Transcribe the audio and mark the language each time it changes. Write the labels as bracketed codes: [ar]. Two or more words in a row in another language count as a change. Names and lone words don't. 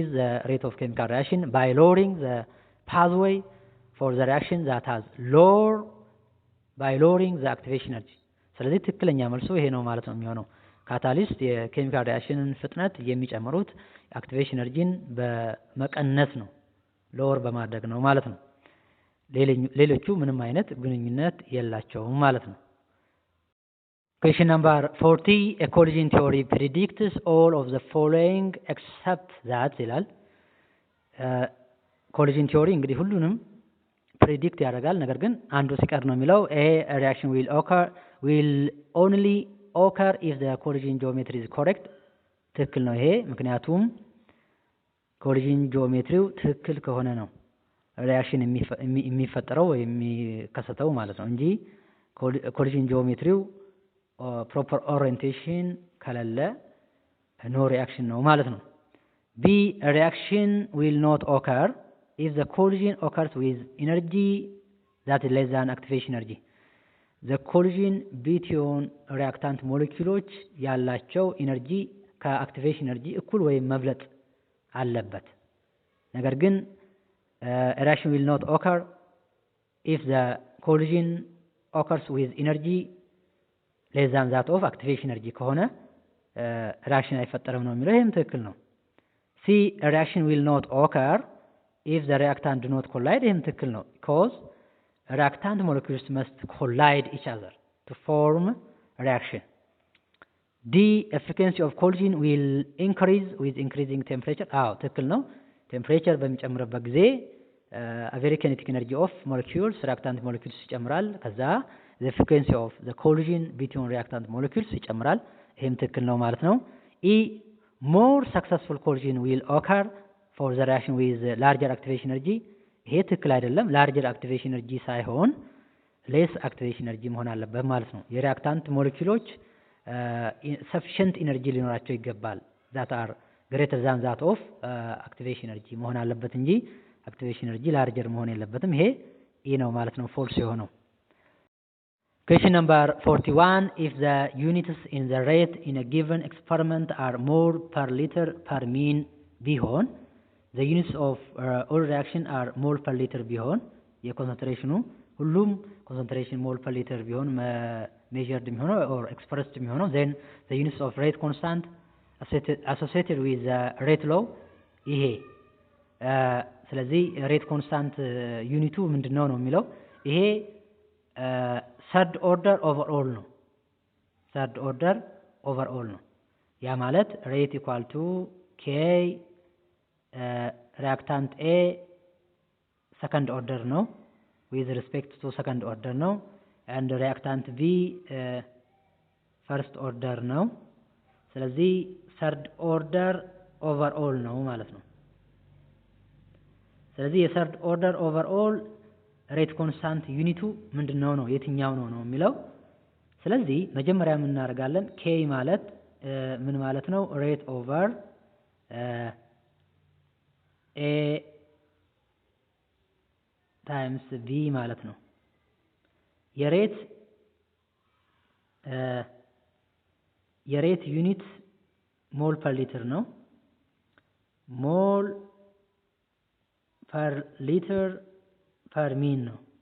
[en] The rate of chemical reaction by lowering the pathway for the reaction that has lower by lowering the activation energy። [am] ስለዚህ ትክክለኛ መልሶ ይሄ ነው ማለት ነው የሚሆነው። ካታሊስት የኬሚካል ሪአክሽንን ፍጥነት የሚጨምሩት አክቲቬሽን ኤነርጂን በመቀነስ ነው፣ ሎወር በማድረግ ነው ማለት ነው። ሌሎቹ ምንም አይነት ግንኙነት የላቸውም ማለት ነው። [en] Question number 40. A collision theory predicts all of the following except that [am] ይላል። ኮሊዥን ቲዮሪ እንግዲህ ሁሉንም ፕሬዲክት ያደርጋል፣ ነገር ግን አንዱ ሲቀር ነው የሚለው። [en] A reaction will only occur if the collision geometry is correct. [am] ትክክል ነው ይሄ፣ ምክንያቱም ኮሊዥን ጂኦሜትሪው ትክክል ከሆነ ነው ሪአክሽን የሚፈጠረው ወይ የሚከሰተው ማለት ነው እንጂ ኮሊዥን ጂኦሜትሪው [en] proper orientation [am] ከሌለ ኖ ሪአክሽን ነው ማለት ነው። [en] B reaction will not occur if the collision occurs with energy that is less than activation energy. The collision between reactant molecules [am] ያላቸው ኢነርጂ ከአክቲቬሽን ኤነርጂ እኩል ወይም መብለጥ አለበት። ነገር ግን [en] reaction will not occur if the collision occurs with energy less than that of activation energy [am] ከሆነ [en] reaction [am] አይፈጠርም ነው የሚለው። ይሄም ትክክል ነው። [en] C reaction will not occur if the reactant do not collide. [am] ይሄም ትክክል ነው [en] because reactant molecules must collide each other to form reaction. D frequency of collision will increase with increasing temperature. [am] አዎ ትክክል ነው። ቴምፕሬቸር በሚጨምርበት ጊዜ [en] average kinetic energy of molecules reactant molecules [am] ይጨምራል። ከዛ [en] the frequency of the collision between reactant molecules [am] ይጨምራል። ይሄም ትክክል ነው ማለት ነው። [en] E more successful collision will occur for the reaction with larger activation energy [am] ይሄ ትክክል አይደለም። [en] larger activation energy [am] ሳይሆን [en] less activation energy [am] መሆን አለበት ማለት ነው። የሪአክታንት ሞለኪውሎች [en] sufficient energy [am] ሊኖራቸው ይገባል [en] that are greater than that of activation energy [am] መሆን አለበት እንጂ [en] activation energy larger [am] መሆን የለበትም። ይሄ E ነው ማለት ነው false የሆነው። [en] Question number 41. If the units in the rate in a given experiment are more per liter per mean [am] ቢሆን [en] the units of all reaction are mole per liter [am] ቢሆን የኮንሰንትሬሽኑ ሁሉም ኮንሰንትሬሽን [en] mole per liter [am] ቢሆን measured የሚሆነው or expressed የሚሆነው [en] then the units of rate constant associated with the rate law [am] ይሄ ስለዚህ [en] rate constant [am] ዩኒቱ ምንድነው ነው የሚለው ይሄ [en] third order overall [am] ነው [en] third order overall [am] ነው ያ ማለት [en] rate equal to k reactant A second order [am] ነው [en] with respect to second order [am] ነው [en] and reactant B first order [am] ነው ስለዚህ [en] third order overall [am] ነው ማለት ነው ስለዚህ የ [en] third order overall rate constant [am] ዩኒቱ ምንድነው ነው የትኛው ነው ነው የሚለው ስለዚህ መጀመሪያ ምን እናደርጋለን k ማለት ምን ማለት ነው [en] rate over a times v [am] ማለት ነው [en] የሬት ዩኒት mole per liter ነው mole per liter per min ነው